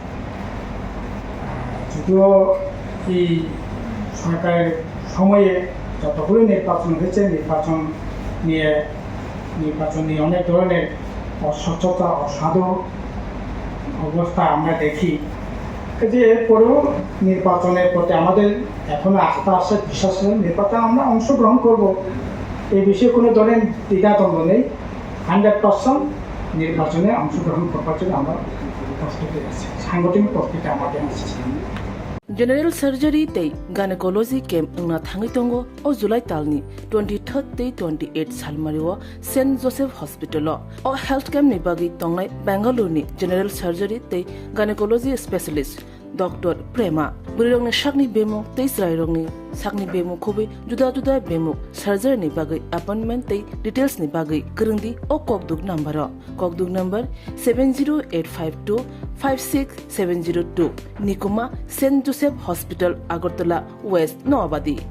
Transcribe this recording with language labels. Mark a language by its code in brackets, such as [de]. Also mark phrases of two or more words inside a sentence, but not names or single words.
[bn] যদিও এই সরকারের সময়ে যতগুলো নির্বাচন হয়েছে নির্বাচন নিয়ে অনেক ধরনের অস্বচ্ছতা, অসাধু অবস্থা আমরা দেখি, যে এরপরেও নির্বাচনের প্রতি আমাদের এখনো আস্থা আছে, বিশ্বাস আছে, নির্বাচনে আমরা অংশগ্রহণ করব, এই বিষয়ে কোনো ধরনের দ্বিধাদ্বন্দ্ব নেই। 100% নির্বাচনে অংশগ্রহণ করবার জন্য আমরা প্রস্তুতি আছি, সাংগঠনিক প্রস্তুতি আমাদের আছে। [en] General surgery [trp] tei [en] gynecology camp [trp] ngna thangi tongo o July talni 23rd tei 28 salmario St Joseph Hospital o [en] health camp [trp] ni bagi tongnai Bangalore ni [en] general surgery [trp] tei [en] gynecology specialist [trp] Dr. Prema burirong ni shakni bemuk tei srairong ni sakni bemuk khobi juda bemuk surgery ni bagi appointment tei details ni bagi krungdi o kokduk number 70852 56702 Nikuma St Joseph Hospital Agartala West Noabadi